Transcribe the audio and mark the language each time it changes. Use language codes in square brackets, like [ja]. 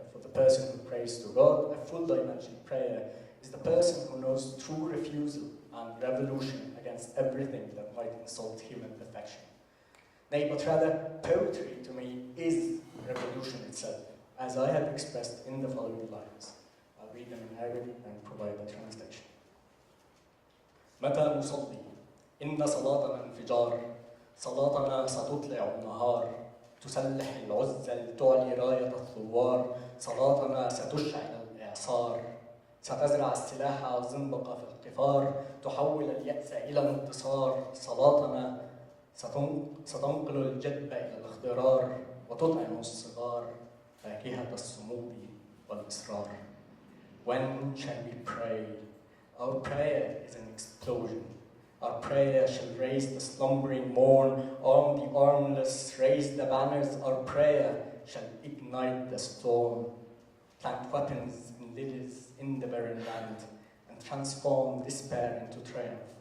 [en] For the person who prays to God, a full-dimension prayer is the person who knows true refusal and revolution against everything that might insult human perfection. Nay, but rather, poetry to me is revolution itself, as I have expressed in the following lines. I'll read them in Arabic and provide a translation. [ar] متى نصلي إن صلاتنا انفجار صلاتنا ستطلع النهار تسلح العزل تعلي راية الثوار صلاتنا ستشعل الإعصار ستزرع السلاح والزنبقة في القفار تحول اليأس إلى انتصار صلاتنا ستنقل الجدب إلى الاخضرار وتطعم الصغار فاكهة الصمود والإصرار. [en] When shall we pray? Our prayer is an explosion. Our prayer shall raise the slumbering morn, arm the armless, raise the banners. Our prayer shall ignite the storm, plant weapons and lilies in the barren land, and transform despair into triumph.